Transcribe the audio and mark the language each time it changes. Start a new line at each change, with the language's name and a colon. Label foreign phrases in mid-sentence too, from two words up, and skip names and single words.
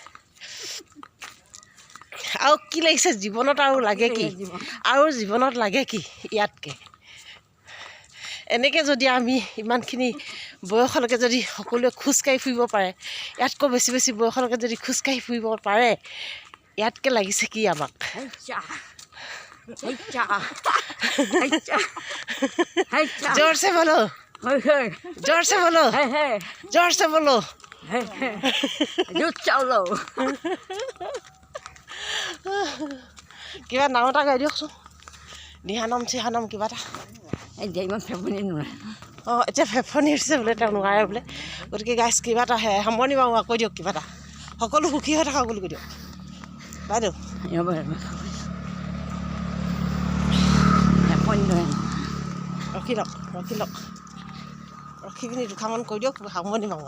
Assamese: আৰু কি লাগিছে জীৱনত আৰু লাগে কি আৰু জীৱনত লাগে কি ইয়াতকৈ এনেকৈ যদি আমি ইমানখিনি বয়সলৈকে যদি সকলোৱে খোজকাঢ়ি ফুৰিব পাৰে ইয়াতকৈ বেছি বেছি বয়সলৈকে যদি খোজকাঢ়ি ফুৰিব পাৰে ইয়াতকৈ লাগিছে কি আমাক
Hindi: जोर से बोलो जोर से बोलो जोर से बोलो
Assamese: চলো কিবা নাম এটা গাই দিয়কচোন দিহানাম চিহানাম কিবা এটা ইমান ফেফনি নোৱাৰে অঁ এতিয়া ফেফনি উঠিছে বোলে তেওঁ নোৱাৰে বোলে গতিকে গাইছ কিবা এটা সামৰণি মাৰো কৈ দিয়ক কিবা এটা সকলো সুখী হৈ থাকক বুলি কৈ দিয়ক বাইদেউ ৰখি লওক ৰখি পিনি দুখামান কৈ দিয়ক সামৰণি মাৰো